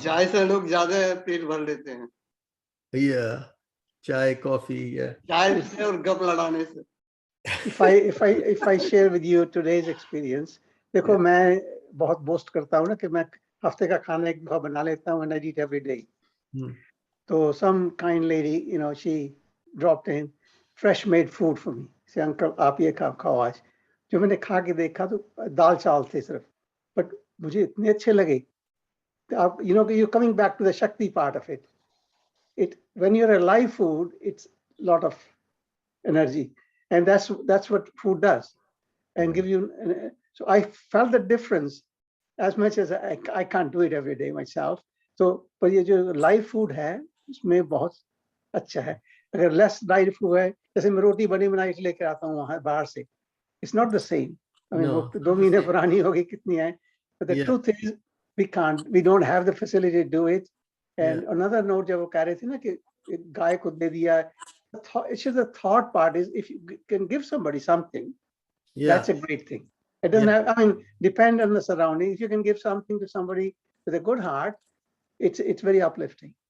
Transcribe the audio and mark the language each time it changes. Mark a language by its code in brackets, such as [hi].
[hi] चाय से लोग ज्यादा पेट भर लेते हैं, yeah, चाय कॉफी yeah. चाय से और गप लड़ाने से। [en] if I share with you today's experience, देखो Yeah. [hi] मैं बहुत बोस्ट करता हूँ ना कि मैं हफ्ते का खाना एक दफा बना लेता हूँ [en] and I eat every day. Hmm. So some kind lady, you know, she dropped in fresh made food for me. Say, uncle, [hi] आप ये खाओ आज। जो मैंने खा के देखा तो दाल चावल थे सिर्फ, but मुझे इतने अच्छे लगे। [en] आप, you know, you're coming back to the Shakti part of it. When you're a live food, it's a lot of energy, and that's what food does, and give you. So I felt the difference as much as I can't do it every day myself. [hi] So पर ये जो live food है उसमें बहुत अच्छा है। अगर less live food है, जैसे मैं रोटी बनी बनाई लेकर आता हूँ वहाँ बाहर से, [en] it's not the same. I mean, No, [hi] वो 2 महीने पुरानी होगी कितनी है, [en] but the Yeah. truth is we don't have the facility to do it. And another note [hi] जब वो कह रहे थे ना कि गाय को दे दिया, [en] it's just the thought part is if you can give somebody something, yeah. that's a great thing. It doesn't have, I mean, depend on the surroundings. If you can give something to somebody with a good heart, it's very uplifting.